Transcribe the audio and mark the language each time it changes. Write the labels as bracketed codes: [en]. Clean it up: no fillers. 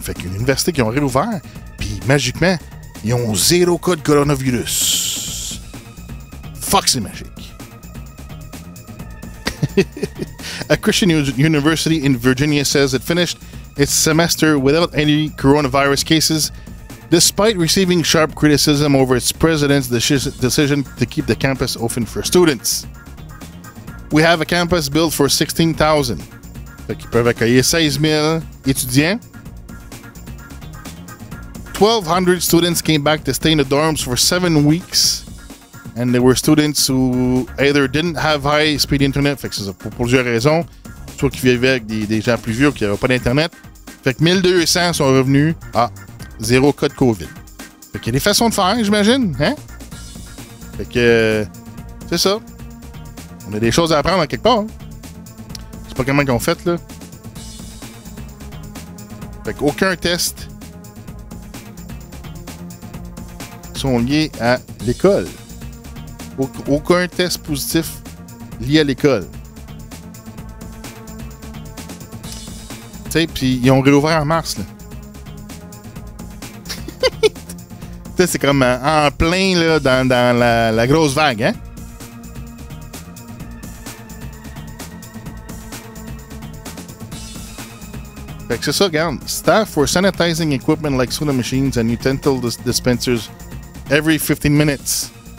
[fr] Fait qu'il y a une université qui ont réouvert, puis magiquement, ils ont 0 cas de coronavirus. Fuck, c'est magique. [en] A Christian university in Virginia says it finished its semester without any coronavirus cases Despite receiving sharp criticism over its president's decision to keep the campus open for students. We have a campus built for 16,000. [fr] Fait qu'ils peuvent accueillir 16 000 étudiants. [en] 1,200 students came back to stay in the dorms for 7 weeks. And there were students who either didn't have high-speed internet, [fr] fait que c'est pour plusieurs raisons, soit qui vivaient avec des gens plus vieux qui n'avaient pas d'internet. Fait que 1200 sont revenus à 0 cas de COVID. Fait qu'il y a des façons de faire, j'imagine, hein? Fait que c'est ça. On a des choses à apprendre à quelque part. Hein? Je sais pas comment ils ont fait, là. Fait qu'aucun test sont liés à l'école. Aucun test positif lié à l'école. Tu sais, puis ils ont réouvert en mars, là. Tu sais, c'est comme en plein, là, dans la grosse vague, hein? Fait que c'est ça, regarde. [en] Staff for sanitizing equipment like soda machines and utensil dispensers every 15 minutes.